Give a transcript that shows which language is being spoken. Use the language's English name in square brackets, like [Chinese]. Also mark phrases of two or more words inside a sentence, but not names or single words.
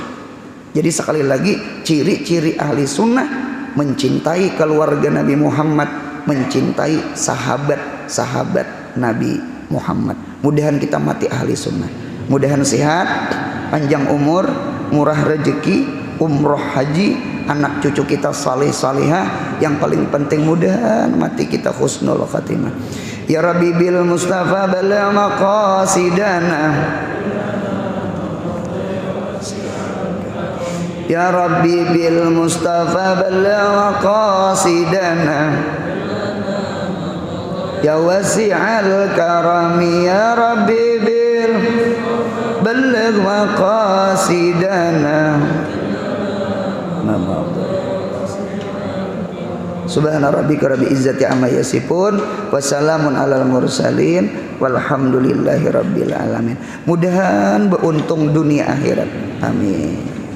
[Indonesian] Jadi sekali lagi, ciri-ciri ahli sunnah mencintai keluarga Nabi Muhammad, mencintai sahabat-sahabat Nabi Muhammad. Mudahan kita mati ahli sunnah. Mudahan sehat, panjang umur, murah rezeki, umroh haji, anak cucu kita saleh salihah. Yang paling penting mudahan mati kita [Arabic] حسن الخاتمة. يا ربي بالمصطفى بلغ مقاصدنا. يا ربي بالمصطفى بلغ مقاصدنا. يا واسع الكرم يا ربي بالبالغ مقاصدنا. سبحان ربك رب العزة عما يصفون وسلام على المرسلين والحمد لله رب العالمين. [Indonesian] Mudahan beruntung dunia akhirat. Amin.